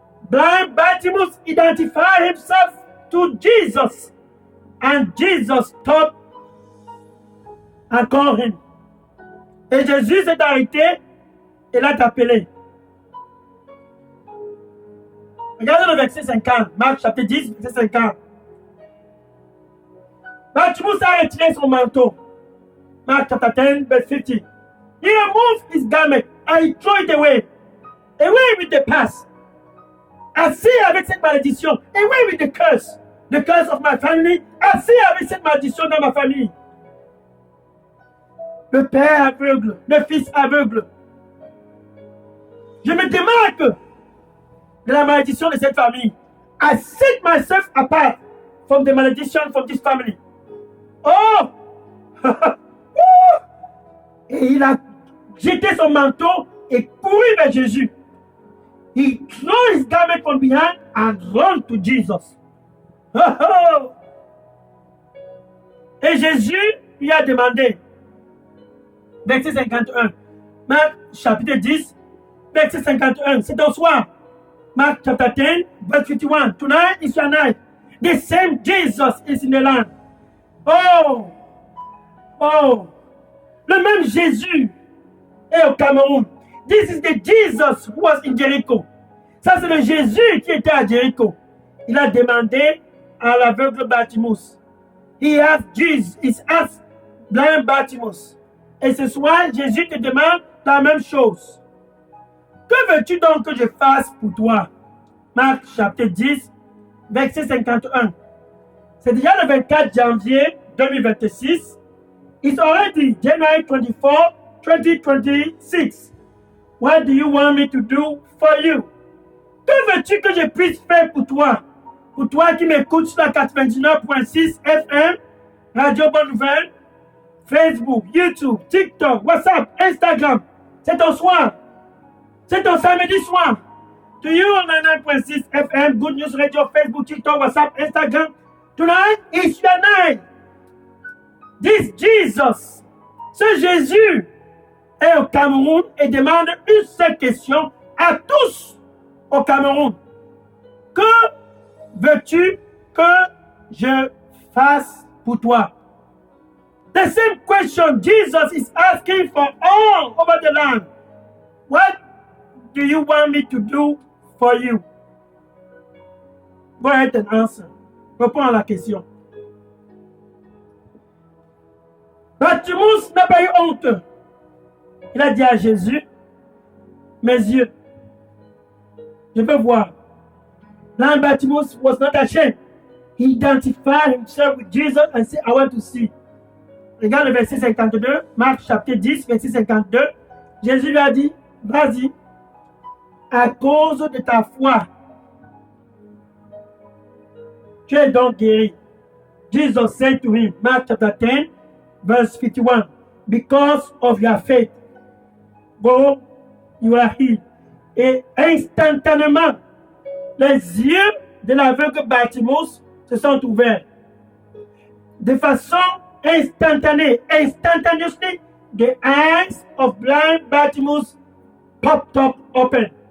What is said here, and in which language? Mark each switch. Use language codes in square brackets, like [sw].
[en] Blind Bartimaeus identified himself to Jesus, and Jesus stopped and called him. [fr] Et Jésus s'est arrêté et l'a appelé. Regardez le verset 50, Marc chapitre 10, verset 50. Bartimaeus a retiré son manteau. [en] Marc chapter 10, verse 50. He removed his garment and he threw it away. Away with the past. [fr] Assez avec cette malédiction. [en] Away with the curse. The curse of my family. [fr] Assez avec cette malédiction dans ma famille. Le père aveugle, le fils aveugle. Je me démarque de la malédiction de cette famille. [en] I set myself apart from the malediction from this family. Oh! [fr] Et il a jeté son manteau et couru vers Jésus. [en] He threw his garment from behind and ran to Jesus. [fr] Et Jésus lui a demandé, verset 51, Marc chapitre 10, verset 51, c'est au soir. [en] Mark chapter 10, verse 51. Tonight is your night. The same Jesus is in the land. Oh! Oh! [fr] Le même Jésus est au Cameroun. [en] This is the Jesus who was in Jericho. [fr] Ça, c'est le Jésus qui était à Jericho. Il a demandé à l'aveugle Bartimus. [en] He asked Jesus, he asked blind Bartimus. [fr] Et ce soir, Jésus te demande la même chose. Que veux-tu donc que je fasse pour toi? Marc chapitre 10, verset 51. C'est déjà le 24 janvier 2026. [en] It's already January 24, 2026. What do you want me to do for you? [fr] Que veux-tu que je puisse faire pour toi? Pour toi qui m'écoutes sur la 99.6 FM, Radio Bonne Nouvelle, Facebook, YouTube, TikTok, WhatsApp, Instagram. C'est ton soir. C'est ton samedi soir. [en] To you on 99.6 FM, Good News Radio, Facebook, TikTok, WhatsApp, Instagram. Tonight is your night. This Jesus, [fr] ce Jésus est au Cameroun et demande une seule question à tous au Cameroun. Que veux-tu que je fasse pour toi? [en] The same question Jesus is asking for all over the land. What do you want me to do for you? Go ahead and answer. [fr] Réponds à la question. Bartimus n'a pas eu honte. Il a dit à Jésus, mes yeux, je peux voir. [en] Now Bartimus was not ashamed. He identified himself with Jesus and said, I want to see. [fr] Regarde le verset 52, Marc chapitre 10, verset 52. Jésus lui a dit, vas-y, à cause de ta foi, tu es donc guéri. [en] Jesus said to him, Mark chapter 10, verse 51, because of your faith, go, you are healed. [fr] Et instantanément, les yeux de l'aveugle Bartimus se sont ouverts. De façon instantanée, [en] instantaneously, the eyes of blind Bartimus popped up open.